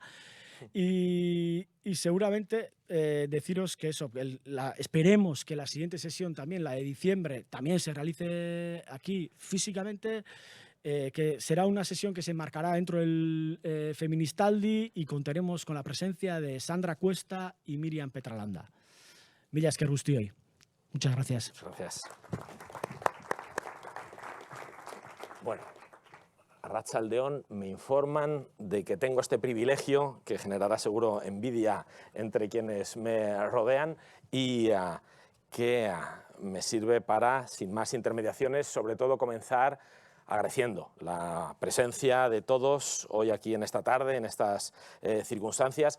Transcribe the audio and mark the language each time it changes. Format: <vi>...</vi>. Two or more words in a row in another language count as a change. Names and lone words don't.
<es>Y seguramente deciros que eso, esperemos que la siguiente sesión también, la de diciembre, también se realice aquí físicamente, que será una sesión que se marcará dentro del Feministaldi y contaremos con la presencia de Sandra Cuesta y Miriam Petralanda.</es> <eu>Mila esker guztioi.</eu> <es>Muchas gracias. Muchas gracias. Bueno, Arratsaldeon, me informan de que tengo este privilegio, que generará seguro envidia entre quienes me rodean, y que me sirve para, sin más intermediaciones, sobre todo comenzar agradeciendo la presencia de todos hoy aquí en esta tarde, en estas circunstancias.</es>